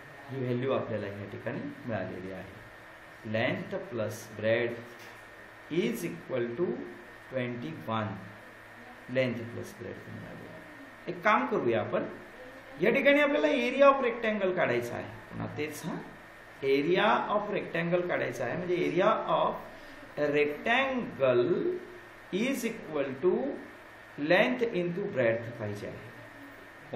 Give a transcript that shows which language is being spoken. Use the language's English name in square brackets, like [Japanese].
[Marathi] ही value आपल्याला या ठिकाणी मिळालेली आहे. [English] Length plus breadth is equal to 21. [Marathi] Length plus bread मिळालेली. एक काम करूया आपण. या ठिकाणी आपल्याला [English] area of rectangle [Marathi] काढायचा आहे. पुन्हा तेच [English] area of rectangle [Marathi] काढायचा आहे म्हणजे [English] area of rectangle is equal to length into breadth [Marathi] पाहिजे आहे.